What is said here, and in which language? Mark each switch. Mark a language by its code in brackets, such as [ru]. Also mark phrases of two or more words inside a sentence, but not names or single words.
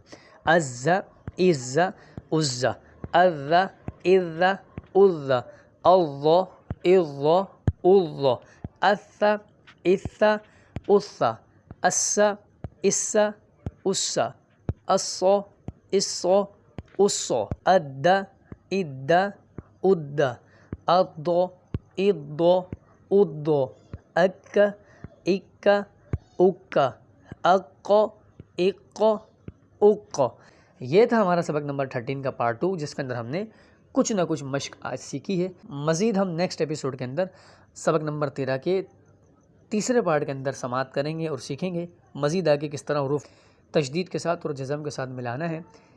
[ar] عز، عز، عز، ار، ار، عز، اللہ، عز، عز، اث، اث، اس، اس، اس، اس، اس، اس، اس، اد، اد، اد، اض، اض، اض، اک، اک، اک، اق، اق، اق۔ [ur] یہ تھا ہمارا سبق نمبر 13 کا پارٹ 2، جس کے اندر ہم نے کچھ نہ کچھ مشق آج سیکھی ہے۔ مزید ہم [en] next episode [ur] کے اندر سبق نمبر 13 کے تیسرے پارٹ کے اندر سماعت کریں گے اور سیکھیں گے مزید آگے کس طرح حروف تشدید کے ساتھ اور جزم کے ساتھ ملانا ہے۔